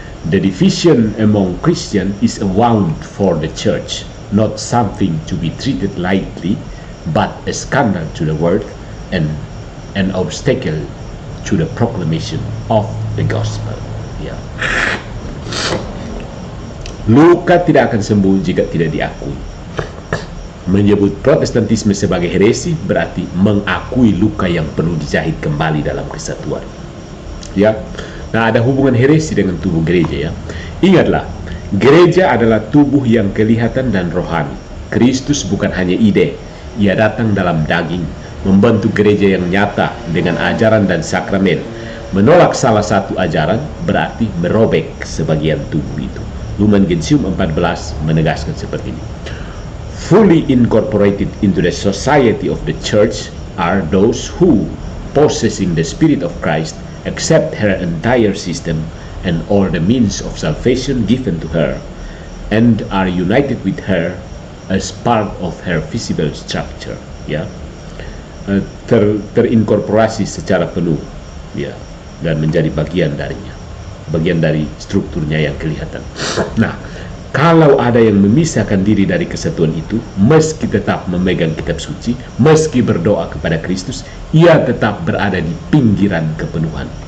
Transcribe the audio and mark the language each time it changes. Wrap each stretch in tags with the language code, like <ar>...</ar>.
<en>The division among Christians is a wound for the church, not something to be treated lightly, but a scandal to the world and an obstacle to the proclamation of the gospel.</en> <id>Ya. Luka tidak akan sembuh jika tidak diakui. Menyebut Protestantisme sebagai heresi berarti mengakui luka yang perlu dijahit kembali dalam kesatuan. Ya. Nah, ada hubungan heresi dengan tubuh gereja ya. Ingatlah, gereja adalah tubuh yang kelihatan dan rohani. Kristus bukan hanya ide, ia datang dalam daging, membentuk gereja yang nyata dengan ajaran dan sakramen. Menolak salah satu ajaran berarti merobek sebagian tubuh itu. Lumen Gentium 14 menegaskan seperti ini.</id> <en>Fully incorporated into the society of the church are those who, possessing the Spirit of Christ, accept her entire system and all the means of salvation given to her, and are united with her as part of her visible structure.</en> <id>Ya, terinkorporasi secara penuh, ya, dan menjadi bagian darinya, bagian dari strukturnya yang kelihatan. Nah, kalau ada yang memisahkan diri dari kesatuan itu, meski tetap memegang kitab suci, meski berdoa kepada Kristus, ia tetap berada di pinggiran kepenuhan.</id>